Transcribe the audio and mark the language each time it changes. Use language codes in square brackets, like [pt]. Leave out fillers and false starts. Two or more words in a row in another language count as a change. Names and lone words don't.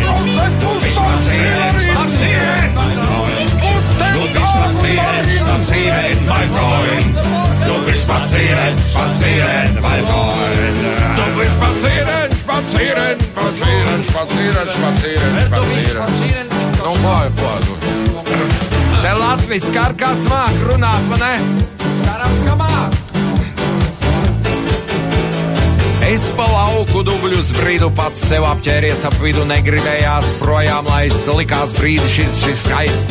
[de] Du bist spazieren, spazieren, mein Freund. Du bist spazieren, spazieren, mein Freund. Du bist spazieren, spazieren, mein Freund. Du bist spazieren, spazieren, spazieren, spazieren, spazieren, spazieren. [lv] Nu, klāju. Te latviski kā kāds māk runāt, vai ne? Cerams, ka māk. Es pa lauku dubļus brīdu pats sev apķēries ap vidu, negribējās projām laist, likās brīdi šis skaists.